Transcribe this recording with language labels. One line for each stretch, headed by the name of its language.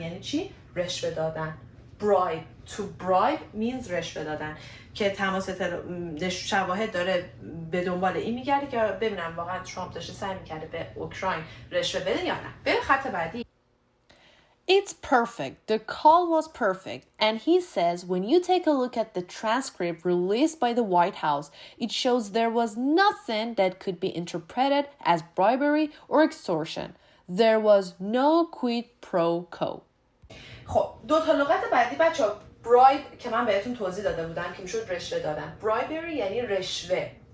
Persian: یعنی چی؟ رشوه دادن.
English: bribe to bribe means
Persian: رشوه دادن که تماس شواهد داره به دنبال این میگرده که ببینم واقعا ترامپ داشته سعی میکرده به اوکراین رشوه بده یا نه. بریم خط بعدی.
English: It's perfect. The call was perfect. And he says when you take a look at the transcript released by the White House, it shows there was nothing that could be interpreted as bribery or extortion. There was no quid pro quo.
Persian: خب دو تا لغت بعدی بچه‌ها bribe که من بهتون توضیح داده بودم که میشد رشوه دادن. bribery یعنی رشوه.